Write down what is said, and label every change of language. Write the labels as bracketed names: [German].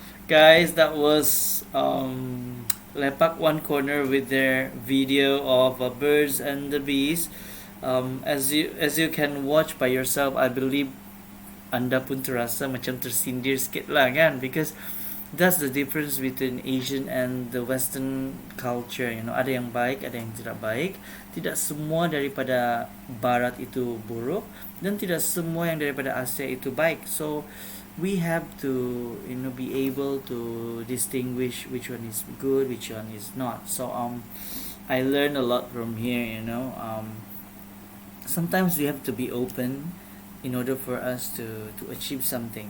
[English] Guys, that was Lepak One Corner with their video of birds and the bees. As you can watch by yourself, I believe [Malay] anda pun terasa macam tersindir sikit lah kan, [English] because that's the difference between Asian and the Western culture. You know, [Malay] ada yang baik, ada yang tidak baik. Tidak semua daripada Barat itu buruk, dan tidak semua yang daripada Asia itu baik. [English] So we have to, you know, be able to distinguish which one is good, which one is not. So I learned a lot from here. You know, sometimes we have to be open in order for us to achieve something.